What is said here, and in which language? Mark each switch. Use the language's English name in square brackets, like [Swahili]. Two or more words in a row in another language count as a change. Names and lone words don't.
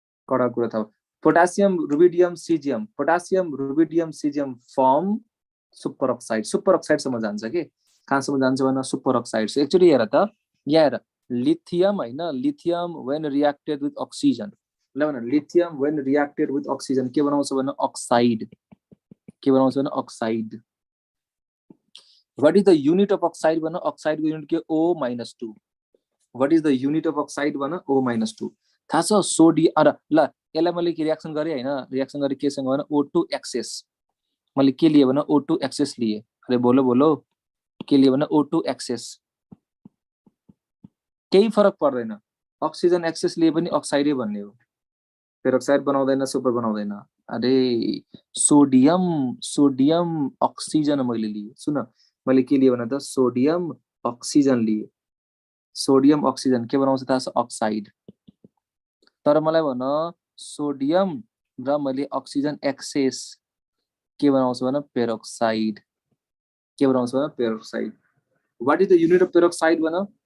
[Nepali] कडा कुरा थाहा पोटासियम रुबिडियम सिजियम [English] form super oxide [Nepali] सम्म जान्छ के कहाँसम्म जान्छ भने [English] super oxide actually [Nepali] हेर त यहाँ हेर लिथियम हैन [English] lithium when reacted with oxygen [Nepali] ल भन [English] lithium when reacted with oxygen [Nepali] के बनाउँछ भने अक्साइड के बनाउँछ भने अक्साइड [English] what is the unit of oxide [Nepali] भने अक्साइड को युनिट के O-2 [English] what is the unit of oxide [Nepali] भने O-2 थाहा छ सोडियम अरे ल यसलाई मैले के रिएक्सन गरे हैन रिएक्सन गरे केसँग भने O2 एक्सेस मैले के लिए भने O2 एक्सेस लिए अरे बोलो के लिए भने O2 एक्सेस केही फरक पर्दैन अक्सिजन एक्सेस लिए पनि अक्साइडै भन्ने हो पेरोक्साइड बनाउँदैन सुपर बनाउँदैन अरे सोडियम अक्सिजन मैले लिए सुन मैले के लिए भने त सोडियम अक्सिजन लिए सोडियम अक्सिजन के बनाउँछ थाहा छ अक्साइड तर मलाई भन सोडियम र मैले अक्सिजन एक्सेस के बनाउँछ भने पेरोक्साइड के बनाउँछ भने पेरोक्साइड [English] what is the unit of peroxide [Nepali] भने